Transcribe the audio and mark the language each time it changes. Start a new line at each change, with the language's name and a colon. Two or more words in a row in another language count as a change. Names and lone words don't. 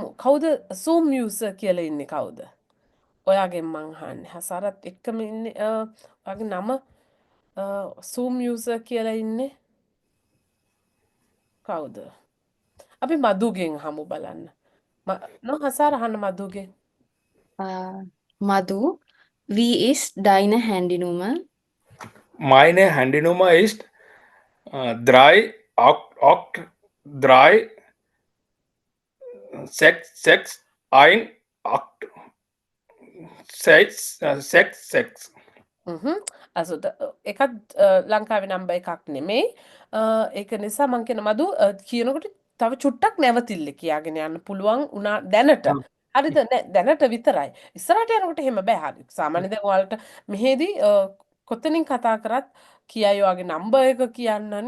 Sinhala: කවුද Zoom user කියලා ඉන්නේ කවුද? ඔයාගෙන් මං අහන්නේ. හසාරත් එක්කම ඉන්නේ ඔයාගේ නම Zoom user කියලා ඉන්නේ කවුද? අපි මදුගෙන් අහමු බලන්න. හසාරා අහන්න මදුගෙන්.
German: Madhu, wie ist deine Handynummer? Meine Handynummer ist 3 8 3 6 6 1 8 6 6 6.
Sinhala: Also එකත් ලංකාවේ නම්බර් එකක් නෙමෙයි. ඒක නිසා මං කියන මදු කියනකොට තව චුට්ටක් නැවතිල්ල කියාගෙන යන්න පුළුවන් උනා දැනට. හරිද? නෑ දැනට විතරයි. ඉස්සරහට යනකොට එහෙම බෑ. හරි. සාමාන්‍යයෙන් දැන් ඔයාලට මෙහෙදී කොතනින් කතා කරත් කියයි ඔයාගේ නම්බර් එක කියන්නනේ.